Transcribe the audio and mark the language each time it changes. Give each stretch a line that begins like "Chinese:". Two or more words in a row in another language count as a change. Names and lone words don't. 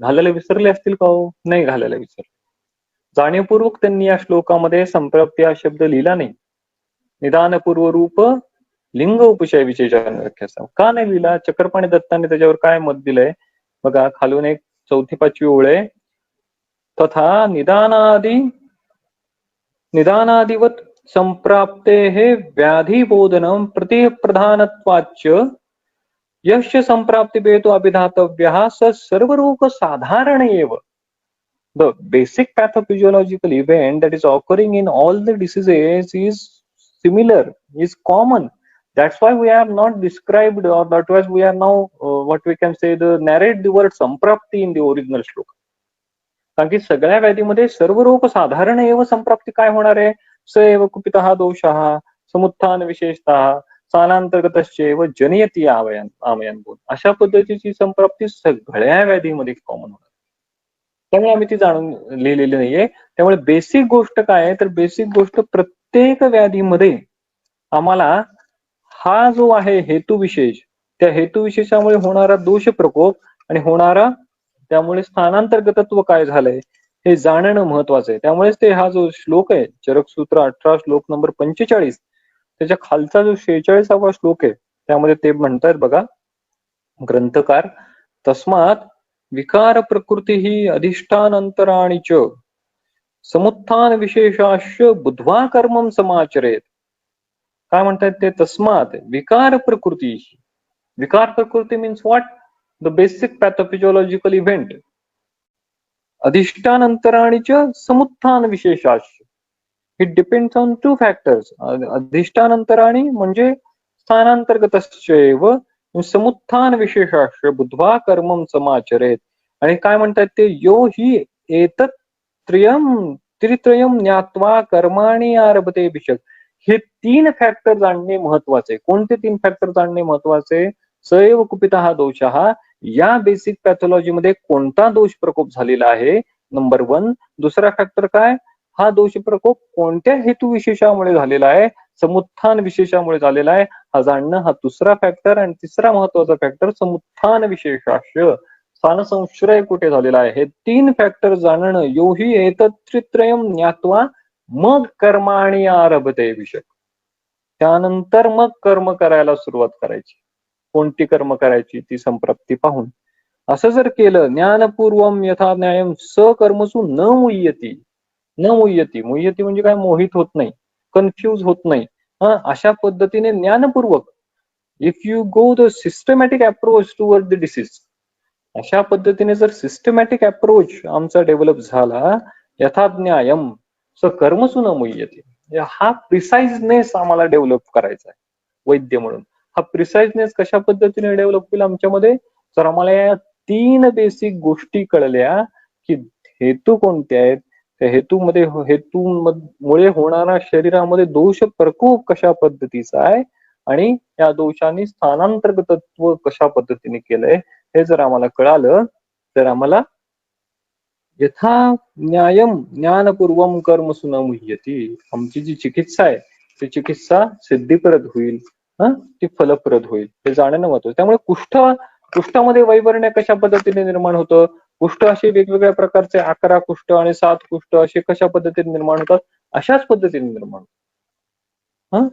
Marathi: घालायला विसरले असतील का हो? नाही घालायला विसरले. जाणीवपूर्वक त्यांनी या श्लोकामध्ये संप्राप्ती हा शब्द लिहिला नाही.
Sanskrit: निदान पूर्वरूप लिंग उपशय विशेष अनुव्याख्यास्यामः
Marathi: का नाही लिहिला? चक्रपाणी दत्ताने त्याच्यावर काय मत दिलंय बघा, खालून एक 4-5 ओळ आहे.
Sanskrit: तथा निदानादिवत संप्राप्तेः व्याधिबोधनं प्रतिप्रधानत्वाच्च यस्य संप्राप्तिभेदो अभिधातव्यः स सर्वरूप साधारण एव.
English: The basic pathophysiological event that is occurring in all the diseases is similar, is common. That's why we have not described, or that was we are now what we can say the narrate the word samprapti in the original shloka.
Marathi: कारण की सगळ्या व्याधीमध्ये
Sanskrit: सर्व रोग साधारण एव
Marathi: संप्राप्ती काय होणार आहे?
Sanskrit: स एव कुपितः दोषः समुत्थान विशेषतः स्थानांतर्गतश्चैव जनयती आमयन बोल.
Marathi: अशा पद्धतीची संप्राप्ती सगळ्या व्याधीमध्ये कॉमन होणार. त्यामुळे आम्ही ती जाणून लिहिलेली नाहीये. त्यामुळे बेसिक गोष्ट काय आहे, तर बेसिक गोष्ट प्रत्येक व्याधीमध्ये आम्हाला हा जो आहे हेतुविशेष, त्या हेतुविशेषामुळे होणारा दोष प्रकोप आणि होणारा त्यामुळे स्थानांतर्गतत्व काय झालंय हे जाणणं महत्वाचं आहे. त्यामुळेच ते हा जो श्लोक आहे चरक सूत्र 18 श्लोक नंबर 45, त्याच्या खालचा जो 46वा श्लोक आहे त्यामध्ये ते म्हणतात बघा ग्रंथकार,
Sanskrit: तस्मात विकार प्रकृती ही अधिष्ठान अंतराणी च समुत्थान विशेषाश्च बुद्ध्वा कर्मम समाचरेत. काय म्हणतात ते? तस्मात विकार प्रकृती. विकार प्रकृती
English: means what? The basic pathophysiological event.
Sanskrit: अधिष्ठान अंतराणी च समुत्थान विशेषाश्च.
English: It depends on 2 factors.
Sanskrit: अधिष्ठान अंतराणी म्हणजे स्थानांतर्गतश्चैव समुत्थान विशेषाश्च बुद्ध्वा कर्मम समाचरेत.
Marathi: आणि काय म्हणतात ते?
Sanskrit: यो हि एतत् त्रित्रयम ज्ञात्वा कर्माणि आरभते विशक.
Marathi: हे 3 फॅक्टर जाणणे महत्वाचे. कोणते 3 फॅक्टर जाणणे महत्वाचे?
Sanskrit: सैव कुपितः दोषः.
Marathi: या बेसिक पॅथॉलॉजी मध्ये कोणता दोष प्रकोप झालेला आहे, नंबर 1. दुसरा फॅक्टर काय? हा दोष प्रकोप कोणत्या हेतू विशेषामुळे झालेला आहे, समुत्थान विशेषामुळे झालेला आहे, हा जाणणं हा दुसरा फॅक्टर. आणि तिसरा महत्वाचा फॅक्टर
Sanskrit: समुत्थान विशेषाश्च,
Marathi: स्थान संश्रय कुठे झालेला आहे, हे 3 फॅक्टर जाणणं.
Sanskrit: यो हि एतत् त्रित्रयम ज्ञात्वा मग कर्माणि आरभते विशक.
Marathi: त्यानंतर मग कर्म करायला सुरुवात करायची. कोणती कर्म करायची? ती संप्राप्ती पाहून. असं जर केलं,
Sanskrit: ज्ञानपूर्वम यथा न्यायम सकर्मसु न मुह्यती.
Marathi: न मुह्यती, मुह्यती म्हणजे काय? मोहित होत नाही, कन्फ्यूज होत नाही. अशा पद्धतीने ज्ञानपूर्वक,
English: If you go the systematic approach toward the disease,
Marathi: अशा पद्धतीने जर सिस्टमॅटिक अप्रोच आमचा डेव्हलप झाला,
Sanskrit: यथाज्ञायम स कर्मसु न मुह्यती,
Marathi: हा प्रिसाइजनेस आम्हाला डेव्हलप करायचा आहे वैद्य म्हणून. हा प्रिसाइजनेस कशा पद्धतीने डेव्हलप होईल आमच्यामध्ये? तर आम्हाला या 3 बेसिक गोष्टी कळल्या की हेतू कोणते आहेत, त्या हेतूमुळे होणारा शरीरामध्ये दोष प्रकोप कशा पद्धतीचा आहे आणि या दोषांनी स्थानांतर्गतत्व कशा पद्धतीने केलंय हे जर आम्हाला कळालं तर आम्हाला
Sanskrit: यथा न्यायम ज्ञानपूर्वम कर्मसु न मुह्यती,
Marathi: आमची जी चिकित्सा आहे ती चिकित्सा सिद्धीप्रद होईल, ती फलप्रद होईल, हे जाणणं महत्वाचं. त्यामुळे कुष्ठामध्ये वैवर्ण्य कशा पद्धतीने निर्माण होतं, कुष्ठ असे वेगवेगळ्या प्रकारचे 11 कुष्ठ आणि 7 कुष्ठ असे कशा पद्धतीने निर्माण होतात, अशाच पद्धतीने निर्माण होतात.